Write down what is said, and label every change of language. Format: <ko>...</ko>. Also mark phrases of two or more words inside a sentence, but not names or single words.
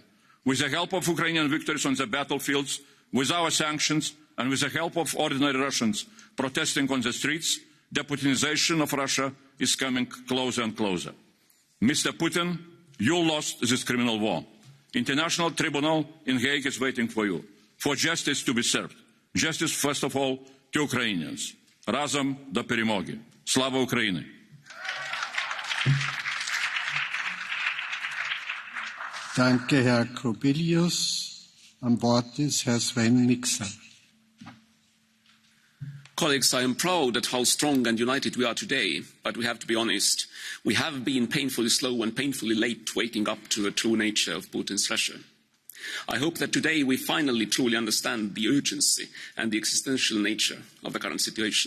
<en>With the help of Ukrainian victories on the battlefields, with our sanctions, and with the help of ordinary Russians protesting on the streets, deputinization of Russia is coming closer and closer. Mr. Putin, you lost this criminal war. International Tribunal in Hague is waiting for you, for justice to be served. Justice, first of all, to Ukrainians.</en> <uk>Разом до перемоги. Слава Україні.</uk> <de>Danke, Herr Kubilius. Am Wort ist Herr Sven Mikser.</de> <en>Colleagues, I am proud at how strong and united we are today, but we have to be honest. We have been painfully slow and painfully late waking up to the true nature of Putin's Russia. I hope that today we finally truly understand the urgency and the existential nature of the current situation.</en>